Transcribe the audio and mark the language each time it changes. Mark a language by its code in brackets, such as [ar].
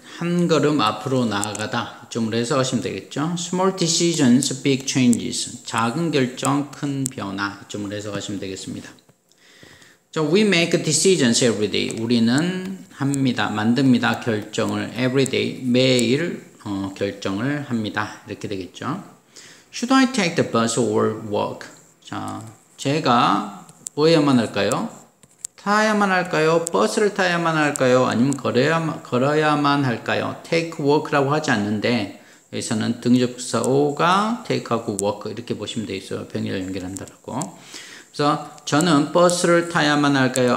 [ko] 한 걸음 앞으로 나아가다. 이쪽으로 해석하시면 되겠죠. [en] Small decisions, big changes. [ko] 작은 결정, 큰 변화. 이쪽으로 해석하시면 되겠습니다. [en] 자, we make decisions every day. [ko] 우리는 합니다. 만듭니다. 결정을 [en] every day. [ko] 매일 결정을 합니다. 이렇게 되겠죠. [en] Should I take the bus or walk? [ko] 자, 제가 뭐 해야만 할까요? 타야만 할까요? 버스를 타야만 할까요? 아니면 걸어야만 할까요? take, walk라고 하지 않는데 여기서는 등접사 O가 take하고 walk 이렇게 보시면 돼 있어요. 병렬 연결한다라고. 그래서 저는 버스를 타야만 할까요?